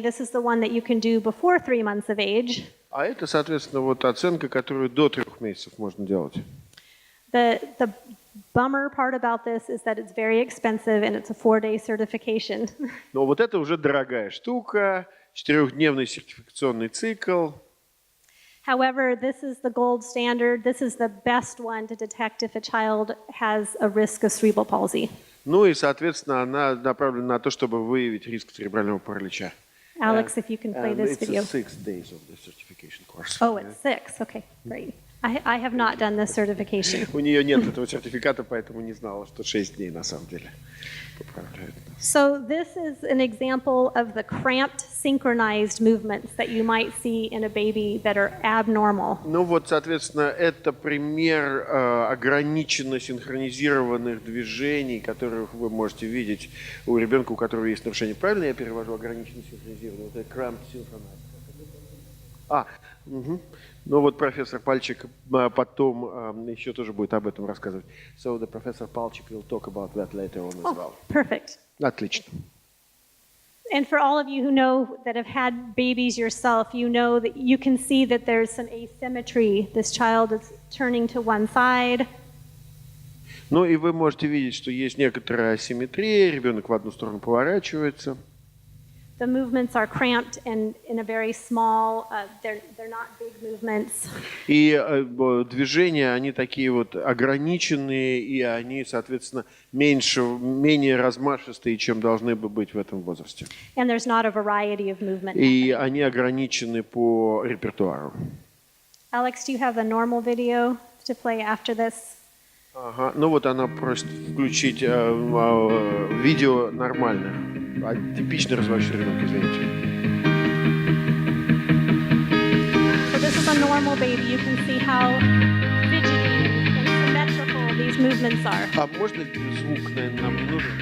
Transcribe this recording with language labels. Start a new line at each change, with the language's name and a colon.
English: This is the one that you can do before 3 months of age.
Russian: А это, соответственно, вот оценка, которую до 3 месяцев можно делать.
English: The bummer part about this is that it's very expensive and it's a 4-day certification.
Russian: Но вот это уже дорогая штука, 4-дневный сертификационный цикл.
English: However, this is the gold standard. This is the best one to detect if a child has a risk of cerebral palsy.
Russian: Ну и, соответственно, она направлена на то, чтобы выявить риск церебрального паралича.
English: Alex, if you can play this video. It's 6 days of the certification course. Oh, it's 6. Okay, great. I have not done this certification.
Russian: У нее нет этого сертификата, поэтому не знала, что 6 дней на самом деле.
English: So this is an example of the cramped synchronized movements that you might see in a baby that are abnormal.
Russian: Ну вот, соответственно, это пример ограниченно синхронизированных движений, которых вы можете видеть у ребенка, у которого есть нарушение. Правильно я перевожу ограниченно синхронизированный? Это
English: cramped synchronized.
Russian: Угу. Ну вот профессор Пальчик потом еще тоже будет об этом рассказывать.
English: So the professor Palchik will talk about that later on as well. Perfect.
Russian: Отлично.
English: And for all of you who know that have had babies yourself, you know that you can see that there's some asymmetry. This child is turning to one side.
Russian: Ну и вы можете видеть, что есть некоторая асимметрия, ребенок в одну сторону поворачивается.
English: The movements are cramped and in a very small, they're not big movements.
Russian: И движения, они такие вот ограниченные, и они, соответственно, менее размашистые, чем должны бы быть в этом возрасте.
English: And there's not a variety of movement.
Russian: И они ограничены по репертуару.
English: Alex, do you have a normal video to play after this?
Russian: Ага, ну вот она просит включить видео нормальное. Типичный развивающий ребенок, извините.
English: So this is a normal baby. You can see how fidgety and symmetrical these movements are.
Russian: А можно звук, наверное, нам не нужен?